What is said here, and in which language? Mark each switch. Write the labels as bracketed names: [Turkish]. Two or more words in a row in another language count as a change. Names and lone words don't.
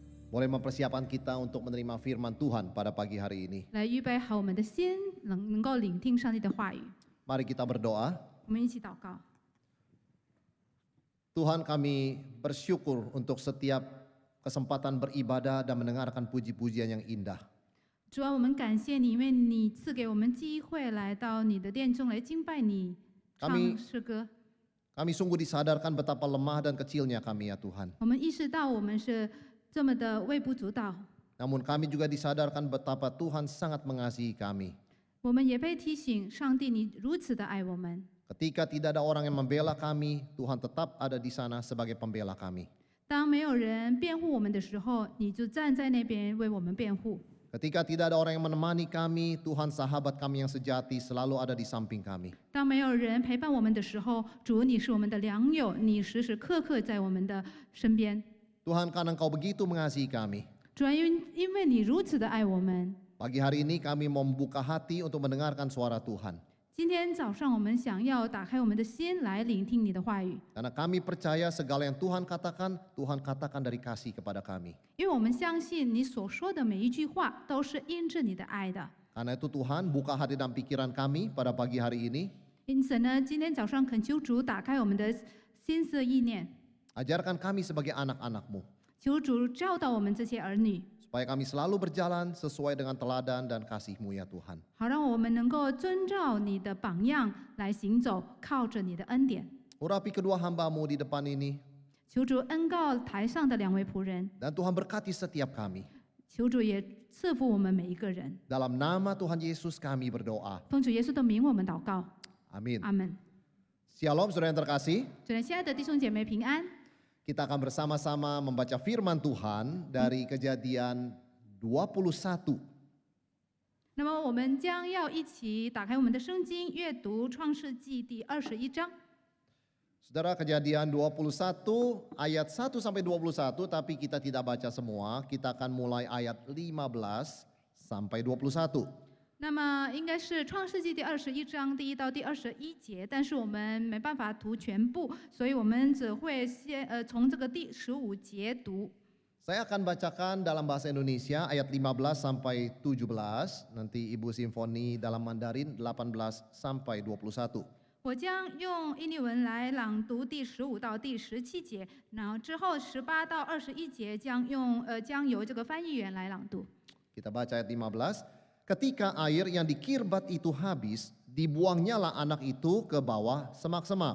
[Indonesian] boleh mempersiapkan kita untuk menerima firman Tuhan pada pagi hari ini. [Chinese] 来预备好我们的心，能够聆听上帝的话语。 [Indonesian] Mari kita berdoa. [Chinese] 我们一起祷告。 [Indonesian] Tuhan, kami bersyukur untuk setiap kesempatan beribadah dan mendengarkan puji-pujian yang indah. [Chinese] 主啊，我们感谢你，因为你赐给我们机会来到你的殿中来敬拜你，唱诗歌。 [Indonesian] Kami sungguh disadarkan betapa lemah dan kecilnya kami ya Tuhan. [Chinese] 我们意识到我们是这么的微不足道， [Indonesian] Namun kami juga disadarkan betapa Tuhan sangat mengasihi kami. [Chinese] 我们也被提醒，上帝你如此的爱我们。 [Indonesian] Ketika tidak ada orang yang membela kami, Tuhan tetap ada di sana sebagai pembela kami. [Chinese] 当没有人辩护我们的时候，你就站在那边为我们辩护。 [Indonesian] Ketika tidak ada orang yang menemani kami, Tuhan sahabat kami yang sejati selalu ada di samping kami. [Chinese] 当没有人陪伴我们的时候，主你是我们的良友，你时时刻刻在我们的身边。 [Indonesian] Tuhan, karena Engkau begitu mengasihi kami. [Chinese] 主啊，因为你如此的爱我们， [Indonesian] Pagi hari ini kami mau membuka hati untuk mendengarkan suara Tuhan. [Chinese] 今天早上我们想要打开我们的心来聆听你的话语， [Indonesian] Karena kami percaya segala yang Tuhan katakan dari kasih kepada kami. [Chinese] 因为我们相信你所说的每一句话都是因着你的爱的。 [Indonesian] Karena itu Tuhan, buka hati dan pikiran kami pada pagi hari ini. [Chinese] 因此呢，今天早上恳求主打开我们的心思意念， [Indonesian] Ajarkan kami sebagai anak-anak-Mu. [Chinese] 求主教导我们这些儿女， [Indonesian] Supaya kami selalu berjalan sesuai dengan teladan dan kasih-Mu ya Tuhan. [Chinese] 好让我们能够遵照你的榜样来行走，靠着你的恩典。 [Indonesian] Urapi kedua hamba-Mu di depan ini. [Chinese] 求主恩告台上的两位仆人， [Indonesian] Dan Tuhan berkati setiap kami. [Chinese] 求主也赐福我们每一个人。 [Indonesian] Dalam nama Tuhan Yesus kami berdoa. [Chinese] 奉主耶稣的名，我们祷告， [Indonesian] Amin. [Chinese] 阿门。 [Indonesian] Shalom saudara yang terkasih. [Chinese] 主人，亲爱的弟兄姐妹平安。 [Indonesian] Kita akan bersama-sama membaca firman Tuhan dari Kejadian 21. [Chinese] 那么我们将要一起打开我们的圣经，阅读创世纪第21章。 [Indonesian] Saudara, Kejadian 21 ayat 1 sampai 21, tapi kita tidak baca semua. Kita akan mulai ayat 15 sampai 21. [Chinese] 那么应该是创世纪第21章第1到第21节，但是我们没办法读全部，所以我们只会从这个第15节读。 [Indonesian] Saya akan bacakan dalam bahasa Indonesia ayat 15 sampai 17, nanti Ibu Simfoni dalam Mandarin 18 sampai 21. [Chinese] 我将用印尼文来朗读第15到第17节，然后之后18到21节将由这个翻译员来朗读。 [Indonesian] Kita baca ayat 15. Ketika air yang di Kirbat itu habis, dibuangnyalah anak itu ke bawah semak-semak.